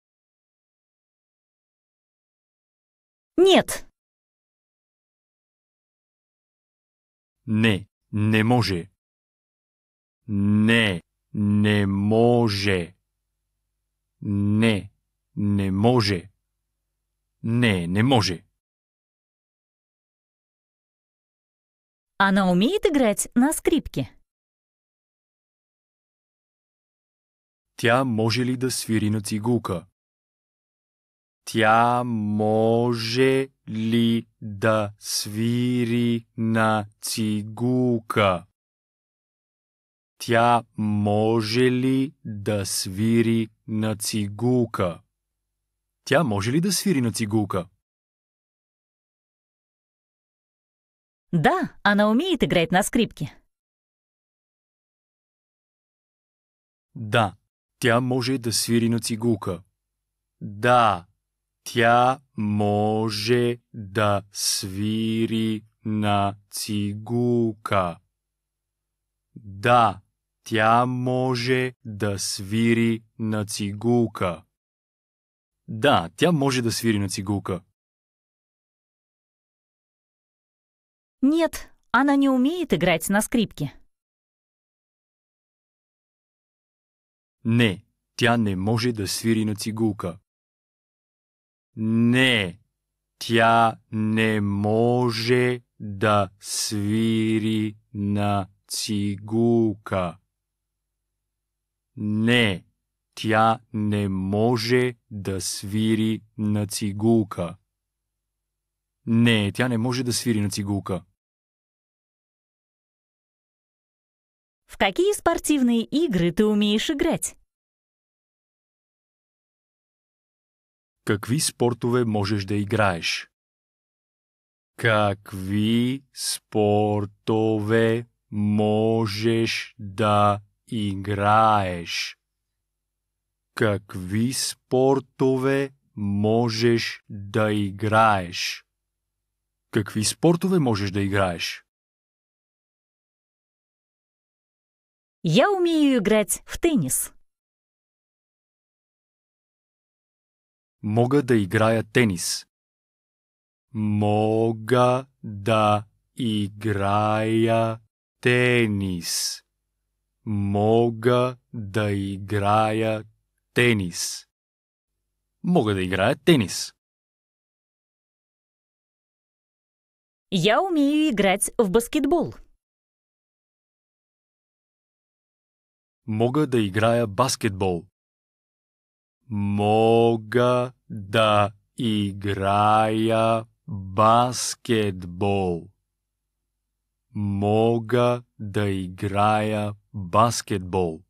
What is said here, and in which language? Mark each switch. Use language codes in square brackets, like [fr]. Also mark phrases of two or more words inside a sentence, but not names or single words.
[ru] Нет. [bg] Не, не може. Не, не може. Не, не може. Не, не може. [ru] Она умеет играть на скрипке? [bg] Тя може ли да свири на цигулка? Тя може ли да свири на цигулка? Тя може ли да свири на цигулка? Тя може ли да свири на цигулка? [ru] Да, она умеет играть на скрипке. [bg] Да, тя може да свири на цигулка. Да, тя може да свири на цигулка. Да, тя може да свири на цигулка. Да, тя може да свири на цигулка. [ru] Нет, она не умеет играть на скрипке. [bg] Не, тя не може да свири на цигулка. Не, тя не може да свири на цигулка. Не, тя не може да свири на цигулка. Не, тя не може да свири на цигулка. [ru] В какие спортивные игры ты умеешь играть? [bg] Какви спортове можеш да играеш? Какви спортове можеш да играеш? Какви спортове можеш да играеш? Какви спортове можеш да играеш? [ru] Я умею играть в теннис. [bg] Мога да играя тенис. Мога да играя тенис. Мога да играя тенис. Мога да играя тенис. [ru] Я умею играть в баскетбол. [bg] Мога да играя баскетбол. Мога да играя баскетбол. Мога да играя баскетбол.